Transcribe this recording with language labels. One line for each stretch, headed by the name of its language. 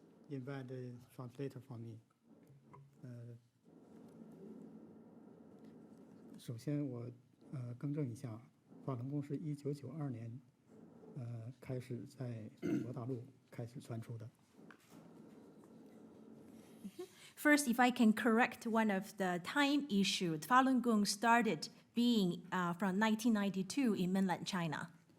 English: invite the translator for me.
Chinese: 首先我更正一下，法轮功是1992年开始在中国大陆开始传出的。
English: First, if I can correct one of the time issues, Falun Gong started being from 1992 in mainland China.